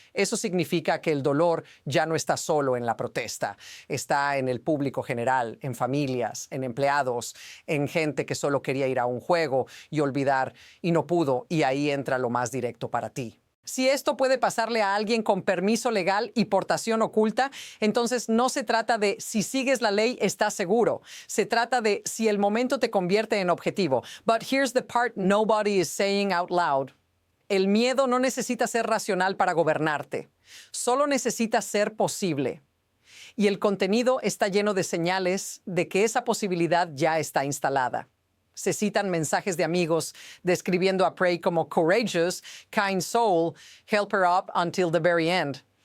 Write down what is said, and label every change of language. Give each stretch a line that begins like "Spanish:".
Spanish: Eso significa que el dolor ya no está solo en la protesta, está en el público general, en familias, en empleados, en gente que solo quería ir a un juego y olvidar y no pudo, y ahí entra lo más directo para ti. Si esto puede pasarle a alguien con permiso legal y portación oculta, entonces no se trata de si sigues la ley estás seguro. Se trata de si el momento te convierte en objetivo.
English: But here's the part nobody is saying out loud.
Spanish: El miedo no necesita ser racional para gobernarte, solo necesita ser posible. Y el contenido está lleno de señales de que esa posibilidad ya está instalada. Se citan mensajes de amigos describiendo a Prey como
English: courageous, kind soul, help her up until the very end.